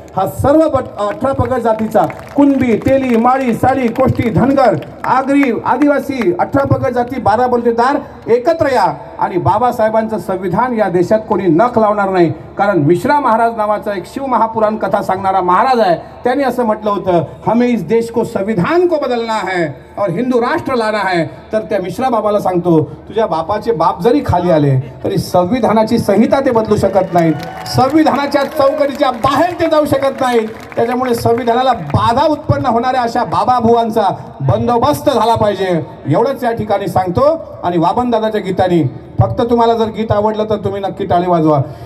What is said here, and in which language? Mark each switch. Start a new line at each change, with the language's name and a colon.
Marathi: हा सर्व 18 पगड जातीचा कुणबी, तेली, माळी, साळी, कोष्टी, धनगर, आगरी, आदिवासी 18 पगड जाती 12 बलुतेदार एकत्र या आणि बाबासाहेबांचं संविधान या देशात कोणी नख लावणार नाही. कारण मिश्रा महाराज नावाचा एक शिव महापुराण कथा सांगणारा महाराज आहे. त्यांनी असं म्हटलं होतं,
Hindi: हमें इस देश को संविधान को बदलना है और हिंदू राष्ट्र लाना है.
Marathi: तर त्या मिश्रा बाबाला सांगतो, तुझ्या बापाचे बाप जरी खाली आले तरी संविधानाची संहिता ते बदलू शकत नाहीत. संविधानाच्या चौकटीच्या बाहेर ते जाऊ शकत नाहीत. त्याच्यामुळे संविधानाला बाधा उत्पन्न होणाऱ्या अशा बाबाभुवांचा बंदोबस्त झाला पाहिजे. एवढंच या ठिकाणी सांगतो. आणि वामनदादाच्या गीतानी फक्त तुम्हाला जर गीत आवडलं तर तुम्ही नक्की टाळी वाजवा.